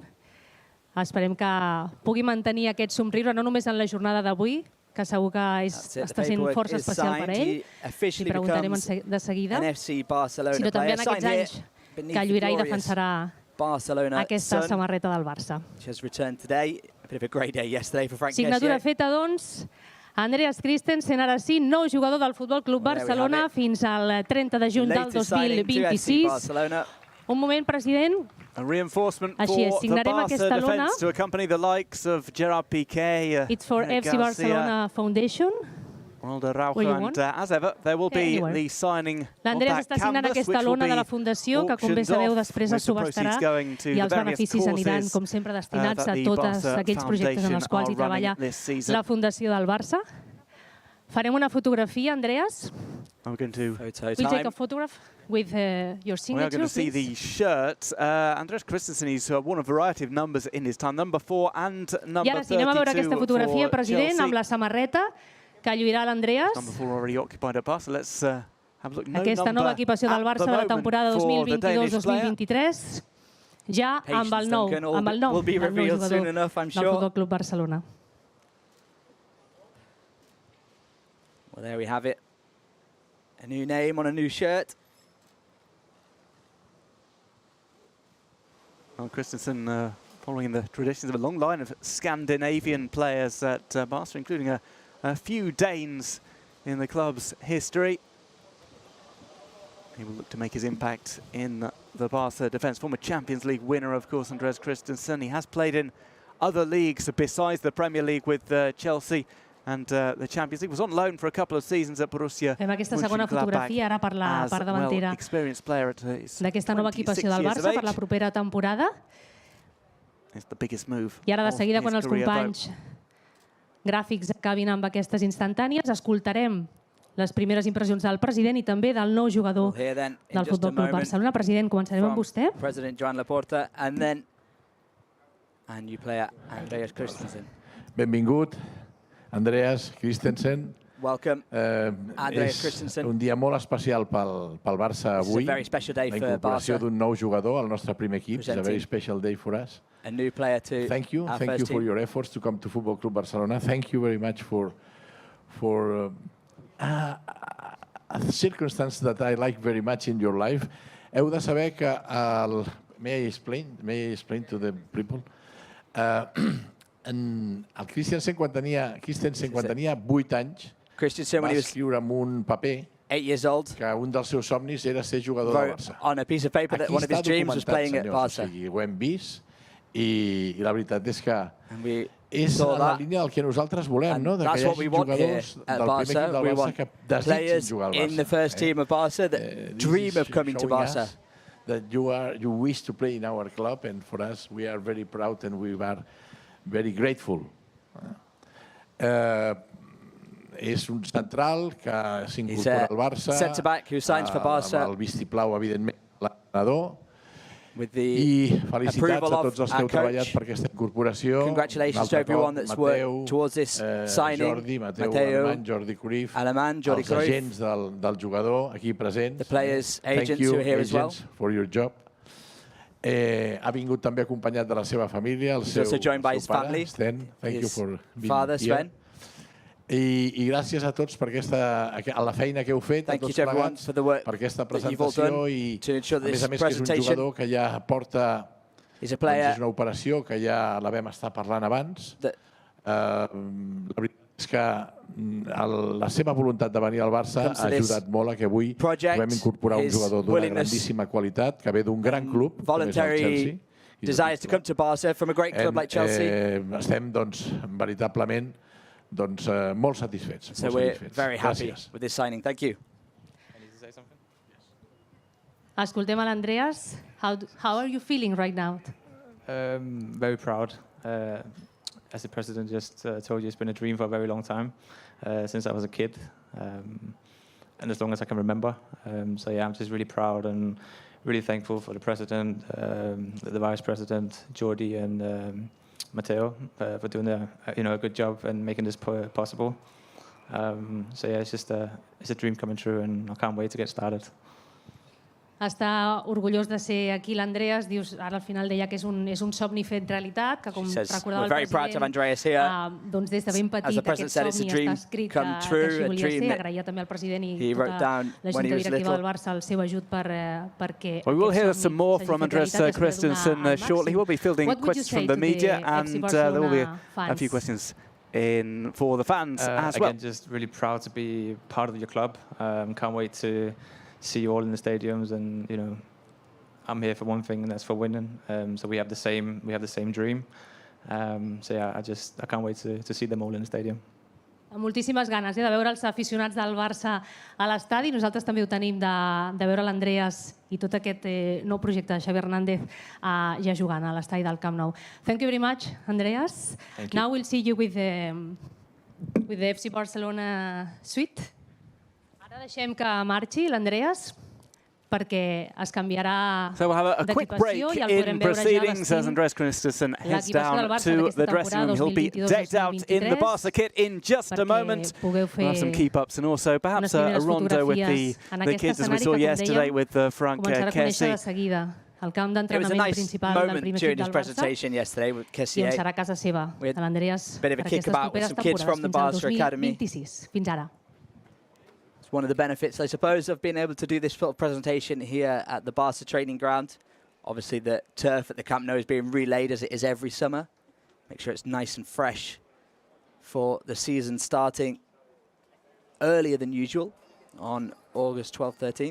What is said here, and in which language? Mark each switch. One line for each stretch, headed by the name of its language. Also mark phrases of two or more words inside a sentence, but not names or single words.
Catalan: Esperem que pugui mantenir aquest somriure, no només en la jornada d'avui, que segur que està sent força especial per ell, i preguntarem de seguida, sinó també en aquests anys que lluirà i defensarà aquesta samarreta del Barça. Signatura feta, doncs, Andreas Christensen, ara sí, nou jugador del Futbol Club Barcelona fins al 30 de juny del 2026. Un moment, president. Així és, signarem aquesta lona.
English: It's for FC Barcelona Foundation.
Catalan: L'Andreas està signant aquesta lona de la Fundació, que, com bé sabeu, després es subhastarà, i els beneficis aniran, com sempre, destinats a tots aquells projectes en els quals hi treballa la Fundació del Barça. Farem una fotografia, Andreas.
English: We'll take a photograph with your signature, we are going to see the shirt. Andreas Christensen, he's worn a variety of numbers in his time, number 4 and number 32
Catalan: I ara sí, anem a veure aquesta fotografia, president, amb la samarreta que lluirà l'Andreas. Aquesta nova equipació del Barça de la temporada 2022-2023, ja amb el nom del nou jugador del Futbol Club Barcelona.
English: Well, there we have it. A new name on a new shirt. Christensen following the traditions of a long line of Scandinavian players at Barca, including a few Danes in the club's history. He will look to make his impact in the Barca defence. Former Champions League winner, of course, Andreas Christensen. He has played in other leagues besides the Premier League with Chelsea and the Champions League. Was on loan for a couple of seasons at Borussia
Catalan: Fem aquesta segona fotografia ara per la part davantera d'aquesta nova equipació del Barça per la propera temporada. I ara de seguida, quan els companys gràfics acabin amb aquestes instantànies, escoltarem les primeres impressions del president i també del nou jugador del Futbol Club Barcelona. President, començarem amb vostè.
English: President Joan Laporta, and then new player Andreas Christensen.
Catalan: Benvingut, Andreas Christensen.
English: Welcome, Andreas Christensen.
Catalan: És un dia molt especial pel Barça avui. La incorporació d'un nou jugador al nostre primer equip.
English: It's a very special day for us. A new player to Thank you for your efforts to come to Football Club Barcelona. Thank you very much for a circumstance that I like very much in your life.
Catalan: Heu de saber que
English: may I explain to the people?
Catalan: El Christensen, quan tenia 8 anys, va escriure en un paper
English: 8 years old,
Catalan: que un dels seus somnis era ser jugador del Barça.
English: On a piece of paper that one of his dreams was playing at Barça.
Catalan: Ho hem vist i la veritat és que és en la línia del que nosaltres volem, no? Que hi hagi jugadors del primer equip del Barça que desitgin jugar al Barça.
English: In the first team of Barça that dream of coming to Barça. That you wish to play in our club, and for us, we are very proud and we are very grateful.
Catalan: És un central que s'incorpora al Barça, amb el vistiplau, evidentment, l'entrenador, i felicitats a tots els que heu treballat per aquesta incorporació.
English: Congratulations to everyone that's worked towards this signing.
Catalan: Mateu, Jordi Cruyff, els agents del jugador aquí presents.
English: The players, agents who are here as well. For your job.
Catalan: Ha vingut també acompanyat de la seva família, el seu pare, Sven.
English: Thank you for being here.
Catalan: I gràcies a tots per a la feina que heu fet, a tots plegats, per aquesta presentació i, a més, que és un jugador que ja porta és una operació que ja la vam estar parlant abans. La veritat és que la seva voluntat de venir al Barça ha ajudat molt a que avui vam incorporar un jugador d'una grandíssima qualitat, que ve d'un gran club, com és el Chelsea.
English: Desires to come to Barca from a great club like Chelsea.
Catalan: Estem, veritablement, molt satisfets.
English: So we're very happy with this signing. Thank you. I need to say something?
Catalan: Escoltem a l'Andreas.
English: How are you feeling right now? Very proud. As the president just told you, it's been a dream for a very long time, since I was a kid, and as long as I can remember. So yeah, I'm just really proud and really thankful for the president, the vice president, Jordi, and Mateo, for doing a good job and making this possible. So yeah, it's a dream coming true, and I can't wait to get started.
Catalan: Està orgullós de ser aquí l'Andreas. Dius, ara al final deia que és un somni fet realitat, que com recordava el president, doncs des de ben petit aquest somni està escrit que així volia ser. Agraïa també al president i tota la junta directiva del Barça el seu ajut perquè
English: we will hear some more from Andreas Christensen shortly. He will be fielding questions from the media, and there will be a few questions for the fans as well. Again, just really proud to be part of your club. Can't wait to see you all in the stadiums, and I'm here for one thing, and that's for winning. So we have the same dream. So yeah, I can't wait to see them all in the stadium.
Catalan: Amb moltíssimes ganes de veure els aficionats del Barça a l'estadi. Nosaltres també ho tenim de veure l'Andreas i tot aquest nou projecte de Xavi Hernández ja jugant a l'estadi del Camp Nou.
English: Thank you very much, Andreas. Now we'll see you with the FC Barcelona suite.
Catalan: Ara deixem que marxi l'Andreas perquè es canviarà d'equipació i el podrem veure ja vestint l'equipació del Barça d'aquesta temporada 2022-2023 perquè pugueu fer unes primeres fotografies en aquest escenari que, com dèiem, començarà a conèixer de seguida el camp d'entrenament principal del primer equip del Barça i on serà casa seva de l'Andreas per aquestes properes temporades fins al 2026. Fins ara.
English: One of the benefits, I suppose, of being able to do this sort of presentation here at the Barca training ground Obviously, the turf at the Camp Nou is being relaid as it is every summer. Make sure it's nice and fresh for the season starting earlier than usual on August 12th, 13th.